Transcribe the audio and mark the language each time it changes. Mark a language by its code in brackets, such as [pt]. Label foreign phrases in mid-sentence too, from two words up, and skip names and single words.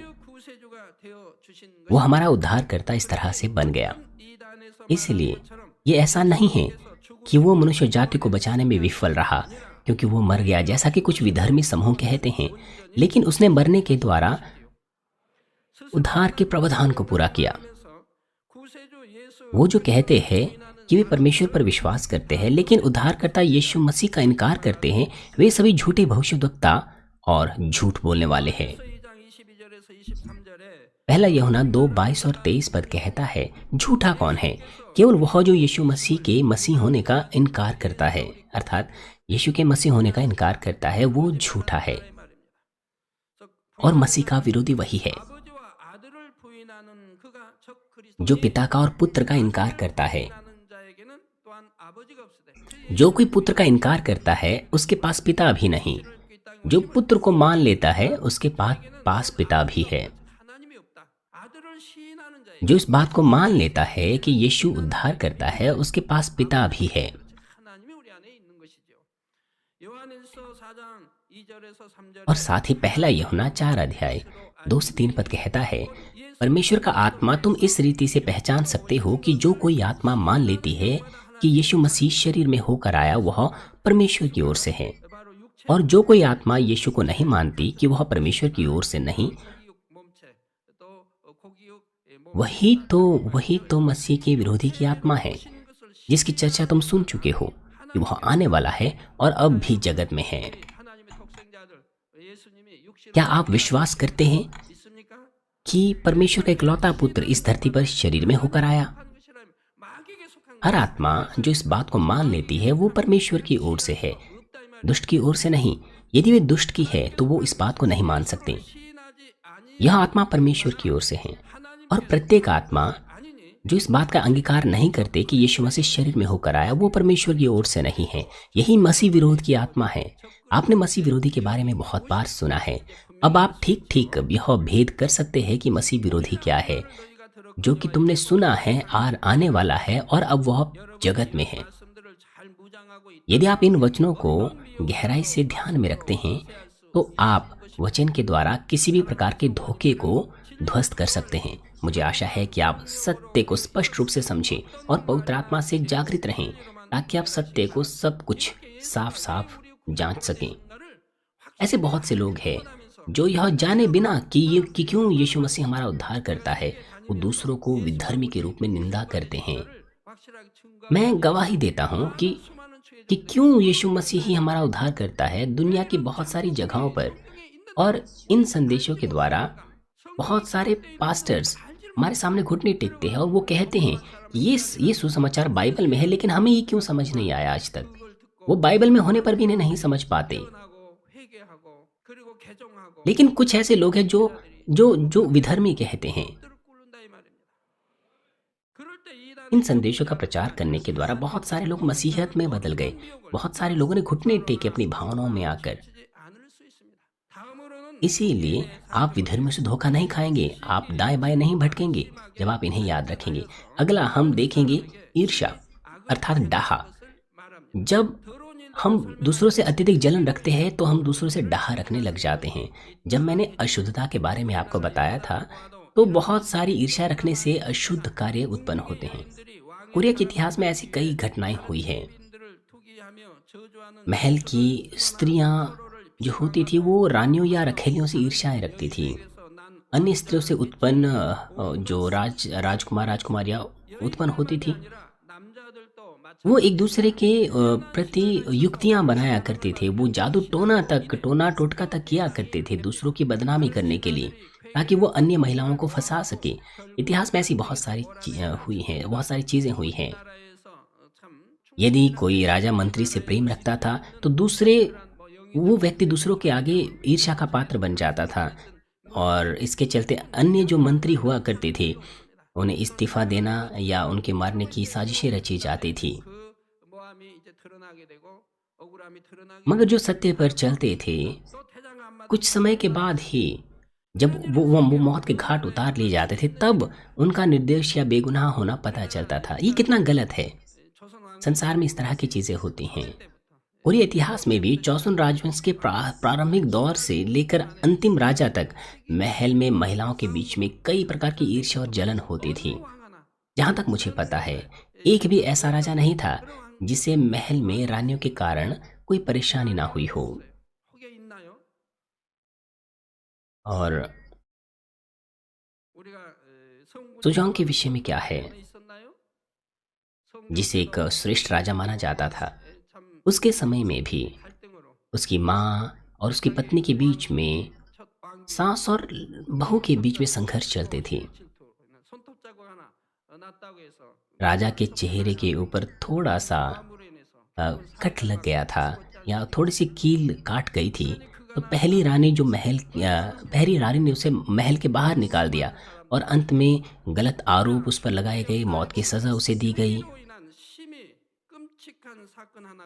[ko] 구세주가 되어 주신 [hi] वो हमारा उद्धारकर्ता इस तरह से बन गया। [ko] 이단에서 [hi] इसलिए ये ऐसा नहीं है कि वो मनुष्य जाति को बचाने में विफल रहा क्योंकि वो मर गया जैसा कि कुछ विधर्मी समूह कहते हैं, लेकिन उसने मरने के द्वारा उद्धार के प्रावधान को पूरा किया। [ko] 구세주 예수 [hi] वो जो कहते हैं कि वे परमेश्वर पर विश्वास करते हैं लेकिन उद्धारकर्ता यीशु मसीह का इनकार करते हैं, वे सभी झूठे भविष्यद्वक्ता और झूठ बोलने वाले हैं। [ko] 2장 22절에서 23절에 [hi] पहला यूहन्ना 2:22 और 23 पद कहता है, झूठा कौन है? केवल वह जो यीशु मसीह के मसीह होने का इनकार करता है, अर्थात यीशु के मसीह होने का इनकार करता है, वो झूठा है। और मसीह का विरोधी वही है [ko] 아버지와 아들을 부인하는 그가 적 [hi] जो [ko] 그리스도니 [hi] पिता का और पुत्र का इनकार करता है। [ko] 부인하는 자에게는 또한 아버지가 없으되 [hi] जो कोई पुत्र का इनकार करता है उसके पास पिता भी नहीं। जो पुत्र को मान लेता है उसके पास पिता भी है। [ko] 하나님이 없다. 아들을 시인하는 자에게 [hi] जो इस बात को मान लेता है कि यीशु उद्धार करता है उसके पास पिता भी है। [ko] 하나님이 우리 안에 있는 것이죠. 요한일서 4장 2절에서 3절에 [hi] और साथ ही पहला यूहन्ना 4:2 से 3 पद कहता है, परमेश्वर का आत्मा तुम इस रीति से पहचान सकते हो कि जो कोई आत्मा मान लेती है कि यीशु मसीह शरीर में होकर आया वह परमेश्वर की ओर से है, [ko] 바로 육체 [hi] और जो कोई आत्मा यीशु को नहीं मानती कि वह परमेश्वर की ओर से नहीं, [ko] 고기육 몸체 또 고기육 몸 [hi] वही तो मसीह के विरोधी की आत्मा है, [ko] 신 것을 [hi] जिसकी चर्चा तुम सुन चुके हो कि वह आने वाला है और अब भी जगत में है। [ko] 하나님의 독생자들 예수님이 육신으로 [hi] क्या आप विश्वास करते हैं [ko] 있습니까? [hi] कि परमेश्वर का इकलौता पुत्र इस धरती पर शरीर में होकर आया? [ko] 한 것이라면 마귀에게 속한 [hi] हर आत्मा जो इस बात को मान लेती है वो परमेश्वर की ओर से है, [ko] 없다 이 말. [hi] दुष्ट की ओर से नहीं। यदि वे दुष्ट की है तो वो इस बात को नहीं मान सकते। [ko] 시인하지 아니 [hi] यह आत्मा परमेश्वर की ओर से है, और प्रत्येक आत्मा [ko] 아니니 [hi] जो इस बात का अंगीकार नहीं करते कि यीशु मसीह शरीर में होकर आया वो परमेश्वर की ओर से नहीं है। यही मसीह विरोध की आत्मा है। आपने मसीह विरोधी के बारे में बहुत बार सुना है। अब आप ठीक ठीक यह भेद कर सकते हैं कि मसीह विरोधी क्या है, [ko] 너희가 들어 [hi] जो कि तुमने सुना है और आने वाला है और अब वह जगत में है। [ko] 말씀들을 잘 무장하고 있다. [hi] यदि आप इन वचनों को गहराई से ध्यान में रखते हैं तो आप वचन के द्वारा किसी भी प्रकार के धोखे को ध्वस्त कर सकते हैं। मुझे आशा है कि आप सत्य को स्पष्ट रूप से समझें और पवित्र आत्मा से जागृत रहें ताकि आप सत्य को सब कुछ साफ साफ जांच सकें। ऐसे बहुत से लोग हैं जो यह जाने बिना कि क्यों यीशु मसीह हमारा उद्धार करता है, वो दूसरों को विधर्मी के रूप में निंदा करते हैं। [ko] 확실하게 증거 [hi] मैं गवाही देता हूँ [ko] 수많은 죄 [hi] कि क्यों यीशु मसीह ही हमारा उद्धार करता है। दुनिया की बहुत सारी जगहों पर और इन संदेशों के द्वारा बहुत सारे पास्टर्स हमारे सामने घुटने टेकते हैं और वो कहते हैं ये सुसमाचार बाइबल में है, लेकिन हमें ये क्यों समझ नहीं आया आज तक। वो बाइबल में होने पर भी इन्हें नहीं समझ पाते। [ko] 하고 회개하고 그리고 개종하고 [hi] लेकिन कुछ ऐसे लोग हैं जो विधर्मी कहते हैं। [ko] 들을 꿇는다 이 말입니다. 그럴 때 이단 [hi] इन संदेशों का प्रचार करने के द्वारा बहुत सारे लोग मसीहत में बदल गए। बहुत सारे लोगों ने घुटने टेके अपनी भावनाओं में आकर। [ko] 치지 않을 수 있습니다. 다음으로는 [hi] इसीलिए आप विधर्मियों से धोखा नहीं खाएंगे, आप दाएं बाएं नहीं भटकेंगे जब आप इन्हें याद रखेंगे। अगला हम देखेंगे ईर्ष्या अर्थात डाहा। [ko] 말합니다. [hi] जब [ko] 더러운 일 [hi] हम दूसरों से अत्यधिक जलन रखते हैं तो हम दूसरों से डाहा रखने लग जाते हैं। जब मैंने अशुद्धता के बारे में आपको बताया था तो बहुत सारी ईर्ष्या रखने से अशुद्ध कार्य उत्पन्न होते हैं। [ko] 들이 왕의 [hi] कोरिया के इतिहास में ऐसी कई घटनाएं हुई हैं। [ko] 빈들을 투기하며 저주하는 [hi] महल की स्त्रियां जो होती थी वो रानियों या रखेलियों से ईर्ष्याएं रखती थी। [ko] 그래서 난 [hi] अन्य स्त्रियों से उत्पन्न जो राजकुमारियां उत्पन्न होती थी [ko] 아니라 남자들도 [hi] वो एक दूसरे के प्रति युक्तियां बनाया करते थे। वो जादू टोना टोटका तक किया करते थे दूसरों की बदनामी करने के लिए, ताकि वो अन्य महिलाओं को फंसा सके। इतिहास में ऐसी बहुत सारी हुई हैं, बहुत सारी चीजें हुई हैं। [ko] 나라에서 참 [hi] यदि कोई राजा मंत्री से प्रेम रखता था तो वो व्यक्ति दूसरों के आगे ईर्ष्या का पात्र बन जाता था, और इसके चलते अन्य जो मंत्री हुआ करते थे उन्हें इस्तीफा देना या उनके मारने की साजिशें रची जाती थी। [ko] 그 모함이 이제 드러나게 되고 억울함이 드러나게 [hi] मगर जो सत्य पर चलते थे [ko] 또 태장 안 맞 [hi] कुछ समय के बाद ही जब वो मौत के घाट उतार लिए जाते थे तब उनका निर्दोष या बेगुनाह होना पता चलता था। ये कितना गलत है। [ko] 조선 왕 [hi] संसार में इस तरह की चीजें होती हैं। पूरे इतिहास में भी चौसुन राजवंश के प्रारंभिक दौर से लेकर अंतिम राजा तक महल में महिलाओं के बीच में कई प्रकार की ईर्ष्या और जलन होती थी। [ko] 하나 [hi] जहां तक मुझे पता है एक भी ऐसा राजा नहीं था जिसे महल में रानियों के कारण कोई परेशानी ना हुई हो। [ko] 혹여 있나요? [hi] और [ko] 우리가 성군 [hi] सुजान के विषय में क्या है, [ko] 있었나요? [hi] जिसे एक श्रेष्ठ राजा माना जाता था। [ko] 참 [hi] उसके समय में भी [ko] 갈등으로 [hi] उसकी माँ और उसकी पत्नी के बीच में [ko] 첫 왕비가 [hi] सास और बहू के बीच में संघर्ष चलते थे। [ko] 질투로 인한 손톱 자국 하나 났다고 해서 [hi] राजा के [ko] 손톱 [hi] चेहरे के [ko] 자국이 [hi] ऊपर थोड़ा-सा [ko] 고함으로 인해서 결국은 [hi] कट लग [ko] 사자가 [hi] गया था [ko] 치고 [hi] या [ko] 짧게 [hi] थोड़ी-सी कील काट गई थी। [ko] 그러니 [hi] तो [ko] 그가 [hi] पहली रानी ने उसे महल के बाहर निकाल दिया और अंत में गलत आरोप उस पर लगाए गए, मौत की सज़ा उसे दी गई। [ko] 사기로 인한 심히 끔찍한 사건 하나가